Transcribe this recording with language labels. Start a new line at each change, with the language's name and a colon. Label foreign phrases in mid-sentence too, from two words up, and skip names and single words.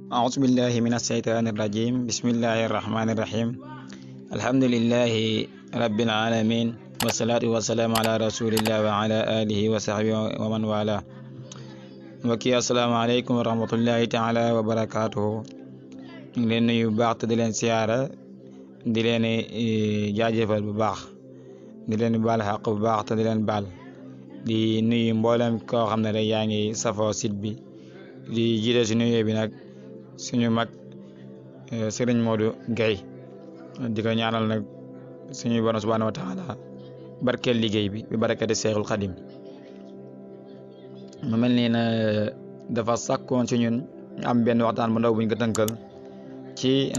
Arabic: أعوذ بالله من الشيطان الرجيم بسم الله الرحمن الرحيم الحمد لله رب العالمين والصلاة والسلام على رسول الله وعلى آله وصحبه ومن والاه mbokki السلام عليكم ورحمة الله تعالى وبركاته
Wolof: ñu ngi leen nuyu bu baax te di leen siyaara di leen jaajëfal bu baax di leen baal xaq bu baax te di leen baal di nuyu mboolem koo xam ne rek yaa ngi safoo site bi di jiite si nuyoo bi nag suñu mag Serigne Modou Gueye di ko ñaanal nag suñu borom
Arabic: سبحانه وتعالى
Wolof: barkeel liggéey bi bi barakati Seexul Xadim mu mel nii na dafa sàkkoon ci ñun am benn waxtaan bu ndaw buñ ko tënkal ci